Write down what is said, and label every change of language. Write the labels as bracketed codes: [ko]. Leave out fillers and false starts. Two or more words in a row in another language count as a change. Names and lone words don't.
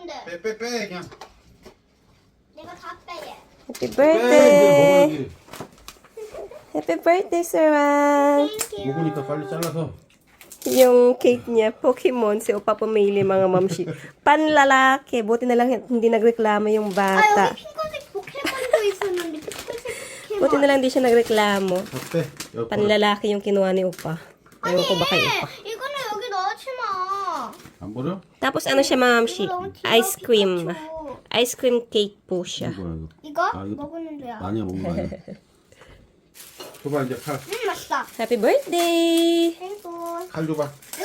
[ko] 빼 그냥. 내가 다 빼. [en] Happy [ko] 빼 [en] birthday! [ko] 이제 먹어야지. [en] Happy birthday, Sarang! [ko] 먹으니까 빨리 잘라서. [tl] Yung cake niya, Pokemon, si Opa pumili mga mamshi. Panlalaki, buti na lang hindi nagreklamo yung bata. [ko] 핑크색 포켓몬도 있었는데 핑크색 포켓몬. [tl] Buti na lang hindi siya nagreklamo. [ko] 다 빼. 여기 [tl] Panlalaki yung kinuha ni Opa. Ewan ko ba kay Opa. [ko] 이거는 여기 넣지 마. 안 버려? [tl] Tapos ano siya mga mamshi? [ko] 너무 귀여워, [en] Ice cream. [ko] 피카츄. [en] Ice cream cake [tl] po siya. [ko] 뭐야 이거? 이거 아, 이거 먹었는데요. 아니야 먹는 거 아니야. 줘봐 이제 칼. 맛있다. [en] Happy birthday! [ko] 땡고. 칼 줘봐.